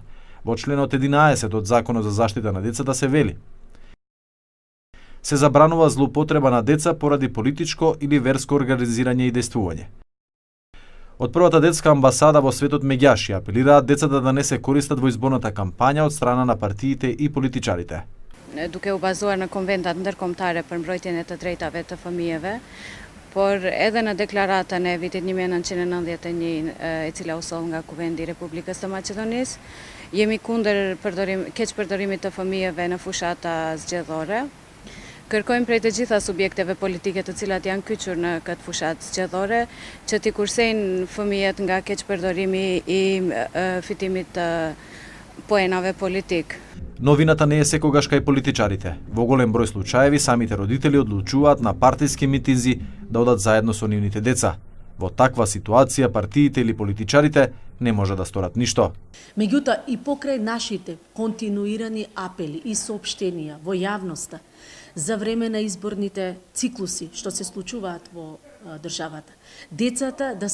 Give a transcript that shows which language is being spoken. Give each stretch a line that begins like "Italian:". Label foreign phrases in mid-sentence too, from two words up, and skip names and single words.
Macedonian: Во членот 11 од Законот за заштита на децата се вели: се забранува злоупотреба на деца поради политичко или верско организирање и дејствување. Од првата детска амбасада во светот меѓаши апелираат децата да не се користат во изборната кампања од страна на партиите и политичарите.
Albanian: Duke u bazuar në konventat ndërkombëtare për mbrojtjen e të drejtave të fëmijëve, por edhe në deklaratën e vitit 1991 e cila u soll nga Kuvendi i Republikës së Maqedonisë, jemi kundër keq përdorimit të fëmijëve në fushata zgjedhore. Kërkojmë prej të gjitha subjekteve politike të cilat janë kyçur në këtë fushatë zgjedhore që t'i kursejnë fëmijët nga keq përdorimi i fitimit të poenave politik.
Macedonian: Новината не е секогаш кај политичарите. Во голем број случаеви самите родители одлучуваат на партиски митинзи да одат заедно со нивните деца. Во таква ситуација партиите или политичарите не може да сторат ништо. Меѓутоа и покрај нашите континуирани апели и соопштенија во јавноста за време на изборните циклуси што се случуваат во државата, децата да